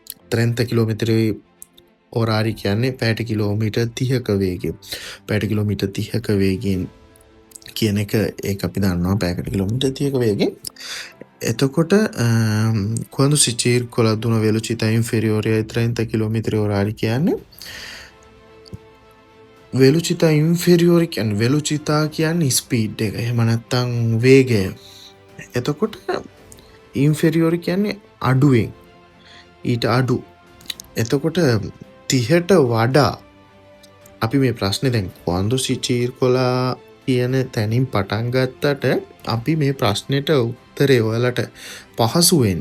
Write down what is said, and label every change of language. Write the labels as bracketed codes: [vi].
[it] 30 km orari [si] කියන්නේ පැයට kilometre 30ක වේගයෙන්. පැයට kilometre 30ක වේගයෙන් කියන එක ඒක අපි දන්නවා, පැයකට කිලෝමීටර් 30ක වේගෙන්. [it] එතකොට quando si circola ad una velocità inferiore ai 30 km orari කියන්නේ velocità inferiore කියන්නේ velocità කියන්නේ [si] ස්පීඩ් එක. එහෙම නැත්නම් වේගය. එතකොට inferiore කියන්නේ අඩුවෙන්, ඊට අඩු. එතකොට 30ට වඩා අපි මේ ප්‍රශ්නේ දැන් [it] quando si circola [si] කියන තැනින් පටන් ගත්තට අපි මේ ප්‍රශ්නෙට උත්තරේ ඔයාලට පහසු